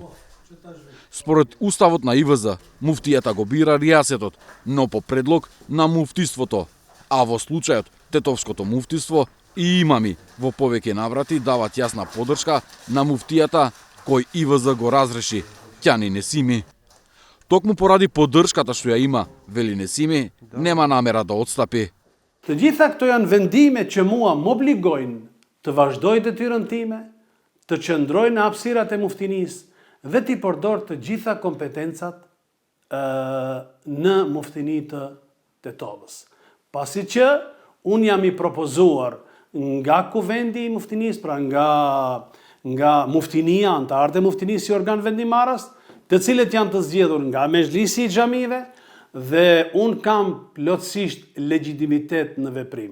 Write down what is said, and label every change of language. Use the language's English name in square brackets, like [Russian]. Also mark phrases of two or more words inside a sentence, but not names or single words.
[Macedonian] Според уставот на ИВЗ, муфтијата го бира ријасетот, но по предлог на муфтиството, а во случајот Тетовското муфтиство и имами во повеќе наврати дават јасна поддршка на муфтијата кој ИВЗ го разреши, Ќани Несими. Токму поради поддршката што ја има, вели Несими, нема намера да отстапи. [Albanian] Të gjitha këto janë vendime që mua m'obligojnë të vazhdoj detyrën time, të qëndroj në hapësirat e muftinisë dhe t'i përdor të gjitha kompetencat në muftini të Tetovës. Pasi që unë jam i propozuar nga kuvendi i muftinisë, pra nga muftinia, antarët e muftinisë si organ vendimarrës, të cilët janë të zgjedhur nga Mezhlisi i xhamive dhe unë kam plotësisht legjitimitet në veprim.